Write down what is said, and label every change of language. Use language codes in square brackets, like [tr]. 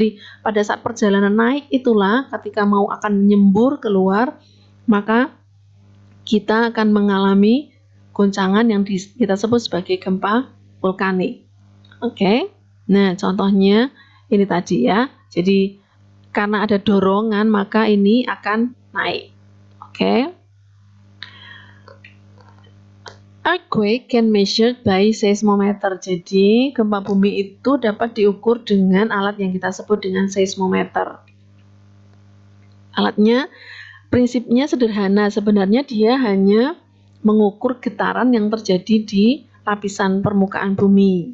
[id] Jadi pada saat perjalanan naik itulah ketika mau akan nyembur keluar, maka kita akan mengalami goncangan yang kita sebut sebagai gempa vulkanik. Oke. Nah, contohnya ini tadi ya. Jadi karena ada dorongan maka ini akan naik. Oke. [en] Earthquake can measured by seismometer. [id] Jadi gempa bumi itu dapat diukur dengan alat yang kita sebut dengan seismometer. Alatnya prinsipnya sederhana, sebenarnya dia hanya mengukur getaran yang terjadi di lapisan permukaan bumi.